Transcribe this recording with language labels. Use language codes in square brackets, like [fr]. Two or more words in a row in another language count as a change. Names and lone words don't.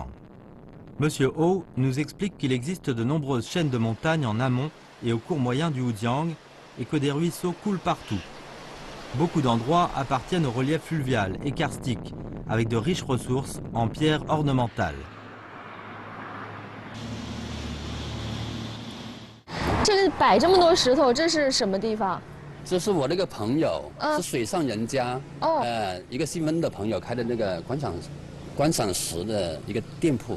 [fr] Monsieur Ho nous explique qu'il existe de nombreuses chaînes de montagnes en amont et au cours moyen du Wujiang et que des ruisseaux coulent partout. Beaucoup d'endroits appartiennent au relief fluvial et karstique, avec de riches ressources en pierres ornementales. [zh] 这里摆这么多石头，这是什么地方？这是我那个朋友，是水上人家，一个姓温的朋友开的那个观赏石的一个店铺。